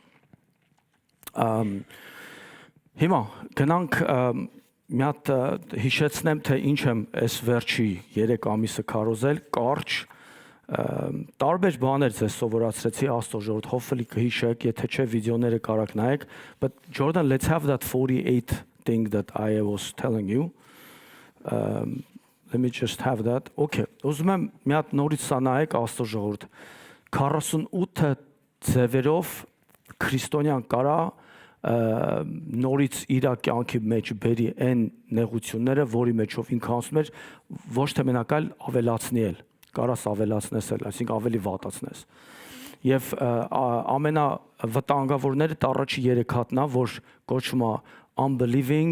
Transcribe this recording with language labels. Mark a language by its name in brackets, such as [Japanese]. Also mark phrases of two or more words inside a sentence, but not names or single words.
[Armenian] Հիմա գնանք մի հատ հիշեցնեմ, թե ինչ եմ այս վերջի 3 ամիսը քարոզել, կարճ տարբեր բաներ ձեզ սովորացրեցի Աստծո ժողովուրդ, hopefully կհիշեք, եթե չէ վիդեոները կարաք նայեք, [English] but Jordan, let's have that 48 thing that I was telling you. Let me just have that. [Armenian] Okay, ուզում եմ մի հատ նորից սա նայեք Աստծո ժողովուրդ, 48 ձևերով քրիստոնյան կարա նորից իր կյանքի մեջ բերի այն նեղությունները, որի մեջով ինքը անցնում էր, ոչ թե մենակ այլ ավելացնել, կարաս ավելացնես, այսինքն ավելի վատացնես։ Եվ ամենավտանգավորները առաջի 3 հատն է, որ կոչվում է unbelieving,